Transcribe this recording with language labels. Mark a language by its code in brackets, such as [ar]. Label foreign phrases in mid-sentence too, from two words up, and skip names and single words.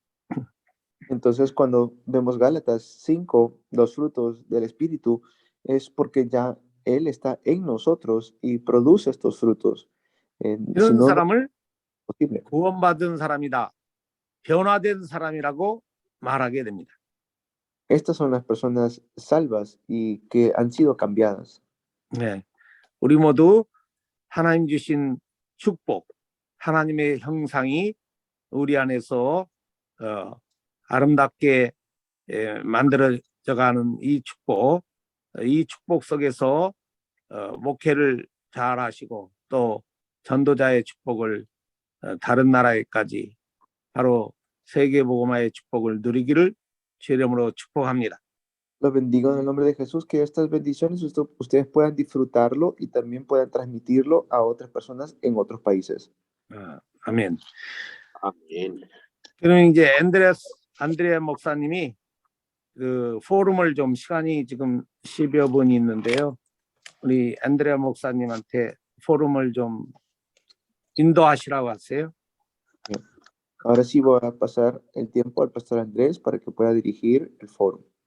[es] Entonces, cuando vemos Gálatas 5, los frutos del Espíritu, es porque ya Él está en nosotros y produce estos frutos. Si [ko] 이런 [es] no, no [ko] 사람을 [es] es posible. [ko] 구원받은 사람이다, 변화된 사람이라고 말하게 됩니다. [es] Estas son las personas salvas y que han sido cambiadas. [ko] 네, 우리 모두 하나님 주신 축복, 하나님의 형상이 우리 안에서 아름답게 만들어져가는 이 축복 속에서 목회를 잘 하시고 또 전도자의 축복을 다른 나라에까지 바로 세계복음화의 축복을 누리기를 주 이름으로 축복합니다. [es] Los bendigo en el nombre de Jesús, que estas bendiciones ustedes puedan disfrutarlo y también puedan transmitirlo a otras personas en otros países. [ko] 아멘. [es] Amén. [ko] 그럼 이제 안드레아 목사님이 그 포럼을 좀 시간이 지금 10여 분 있는데요. 우리 안드레아 목사님한테 포럼을 좀 인도하시라고 하세요. [es] Ahora sí voy a pasar el tiempo al pastor Andrés para que pueda dirigir el foro.